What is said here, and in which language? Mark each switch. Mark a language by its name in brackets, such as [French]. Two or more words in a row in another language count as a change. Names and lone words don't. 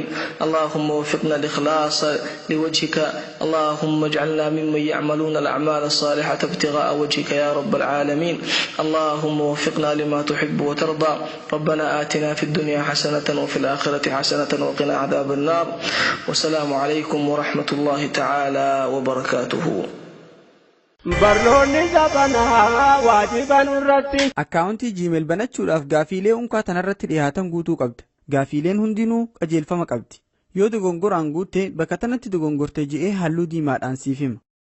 [Arabic] اللهم وفقنا الإخلاص لوجهك. اللهم اجعلنا ممن يعملون الأعمال الصالحة ابتغاء وجهك يا رب العالمين. اللهم وفقنا لما تحب وترضى. ربنا آتنا في الدنيا حسنة وفي الآخرة حسنة وقنا عذاب النار. والسلام عليكم ورحمة الله تعالى وبركاته. [Oromo] barnoonni zabanaa waajiban irratti akkaawuntii Gmail banachuudhaaf gaafiilee unkaa tanarratti dhiyaatan guutuu qabda. Gaafiileen hundinuu qajeelfama qabdi. Yoo dogongoraan guutte bakka tanatti dogongorte je'ee halluu diimaadhaan siif hima.